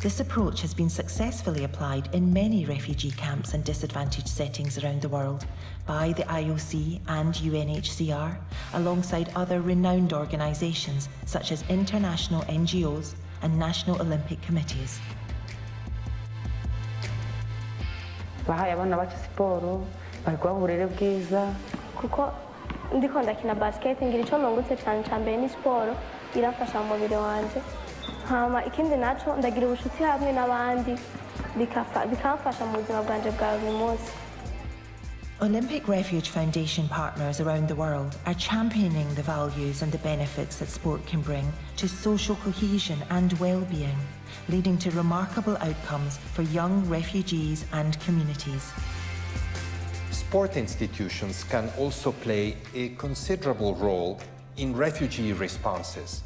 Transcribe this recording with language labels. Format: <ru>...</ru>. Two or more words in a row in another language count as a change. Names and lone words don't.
<en>This approach has been successfully applied in many refugee camps and disadvantaged settings around the world by the IOC and UNHCR, alongside other renowned organisations such as international NGOs and national Olympic committees.</en> <rn>bahaye abana bacu siporo bari kubaha uburere bwiza kuko ndiko ndakina basket ngira ico nungutse cyane cyambere ni siporo irafasha mu mubiri wanje hama ikindi naco ndagira ubushuti hamwe n'abandi bikamfasha mu buzima bwanje bwa buri munsi.</rn> <en>Olympic Refuge Foundation partners around the world are championing the values and the benefits that sport can bring to social cohesion and well-being, leading to remarkable outcomes for young refugees and communities. Sport institutions can also play a considerable role in refugee responses.</en>